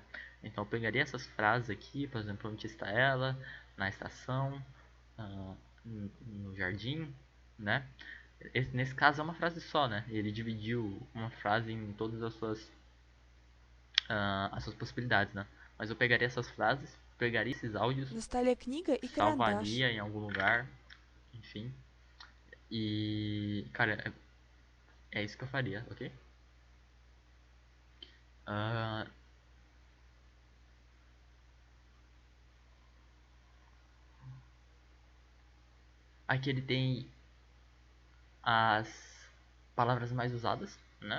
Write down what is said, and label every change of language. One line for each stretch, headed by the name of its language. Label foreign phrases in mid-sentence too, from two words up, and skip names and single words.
Portuguese: Então eu pegaria essas frases aqui, por exemplo, onde está ela, na estação, no jardim, né? Nesse caso é uma frase só, né? Ele dividiu uma frase em todas as suas possibilidades, né? Mas eu pegaria essas frases, pegaria esses áudios,
Russian: На столе книга и карандаш.
Portuguese: salvaria em algum lugar, enfim. E, cara, é isso que eu faria, ok? Ah, aqui ele tem as palavras mais usadas, né?